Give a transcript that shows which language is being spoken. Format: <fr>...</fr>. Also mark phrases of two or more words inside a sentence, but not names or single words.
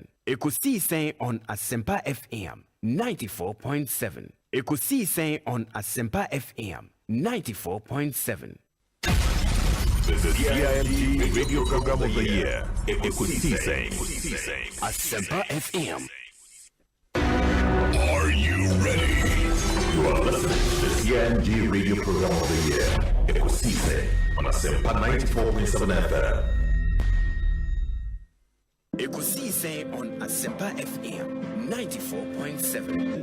<en>Ekosiisen on Asempa FM 94.7. Ekosiisen on Asempa FM 94.7. The CIMT Radio Program of the Year, Ekosiisen, Asempa FM. Are you ready? You are listening to the CIMT Radio Program of the Year, Ekosiisen on Asempa 94.7 FM. Ekosiisen on Asempa FM 94.7.</en>